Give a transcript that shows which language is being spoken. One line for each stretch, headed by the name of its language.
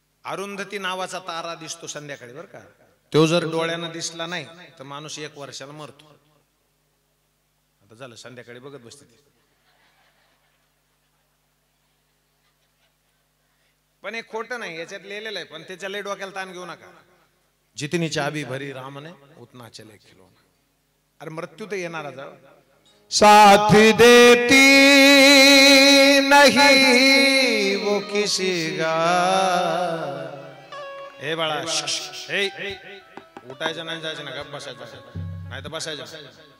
Marathi: अरुंधती नावाचा तारा दिसतो संध्याकाळी बरं का. तो जर डोळ्यानं दिसला नाही तर माणूस 1 वर्षाला मरतो. आता झालं संध्याकाळी बघत बसते ती. पण हे खोटं नाही याच्यात लिहिलेलं आहे. पण त्याच्या लय डोक्याला ताण घेऊ नका.
Hindi: जितनी चाबी भरी रामने उतना चले खिलौना.
Marathi: अरे मृत्यू तर येणारा जाऊ.
Hindi: साथ देती नहीं वो किसी का.
Marathi: हे बाळा हे उठायचं नाही जायचं ना. गप बसायचं नाही तर बसायचं.